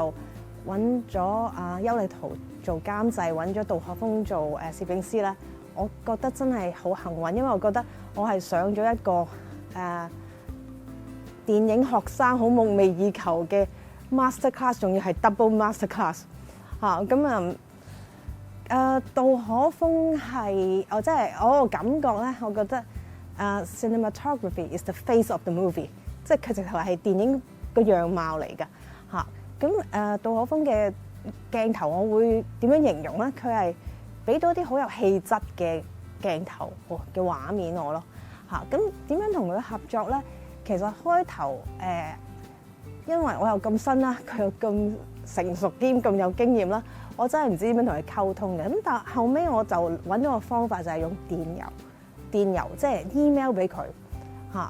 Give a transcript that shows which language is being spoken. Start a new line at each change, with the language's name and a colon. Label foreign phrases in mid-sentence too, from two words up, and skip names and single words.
Cantonese: 其實我今次拍戲咧就揾咗邱禮濤做監製，揾咗杜可風做攝影師咧，我覺得真係好幸運，因為我覺得我係上咗一個電影學生好夢寐以求嘅
English: master class，
Cantonese: 仲要係
English: double master class
Cantonese: 嚇。咁杜可風係即係我個感覺咧，我覺得
English: cinematography is the face of the movie，
Cantonese: 即係佢直頭係電影個樣貌嚟㗎嚇。咁杜可風嘅鏡頭，我會點樣形容咧？佢係俾到啲好有氣質嘅鏡頭嘅畫面我咯嚇。咁點樣同佢合作咧？其實開頭因為我又咁新啦，佢又咁成熟兼咁有經驗啦，我真係唔知點樣同佢溝通嘅。咁但係後尾我就揾到個方法，就係用電郵即係 email 俾佢嚇。